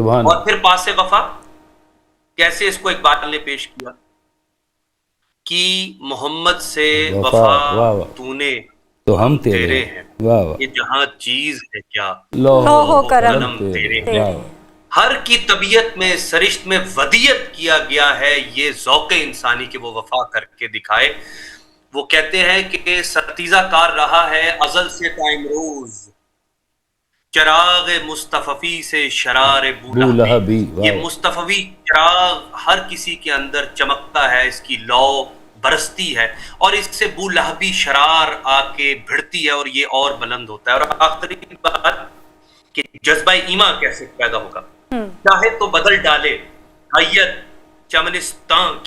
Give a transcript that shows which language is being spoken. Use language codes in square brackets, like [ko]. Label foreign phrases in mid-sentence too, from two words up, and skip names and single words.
[ur] اور پھر پاس وفا کیسے اس کو اقبال نے پیش کیا کہ محمد سے وفا تو نے تو ہم تیرے ہیں، یہ جہاں چیز ہے کیا لوح قلم تیرے ہیں. ہر کی طبیعت میں سرشت میں ودیت کیا گیا ہے یہ ذوق انسانی کہ وہ وفا کر کے دکھائے. وہ کہتے ہیں کہ ستیزہ کار رہا ہے ازل سے تا امروز، چراغ مصطفی سے شرار بولہبی. یہ مصطفی چراغ ہر کسی کے اندر چمکتا ہے، اس کی لو برستی ہے، اور اس سے بولہبی شرار آ کے بھڑتی ہے اور یہ اور بلند ہوتا ہے. اور آخری بات کہ جذبہ ایما کیسے پیدا ہوگا، چاہے تو بدل ڈالے حیت چمنستان کی.